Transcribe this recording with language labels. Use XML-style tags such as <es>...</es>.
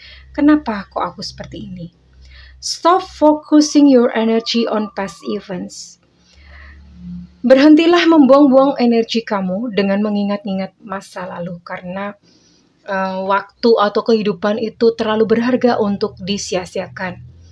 <id>Kenapa kok aku seperti ini?</id> <en>Stop focusing your energy on past events.</en> <id>Berhentilah membuang-buang energi kamu dengan mengingat-ingat masa lalu karena waktu atau kehidupan itu terlalu berharga untuk disia-siakan.</id>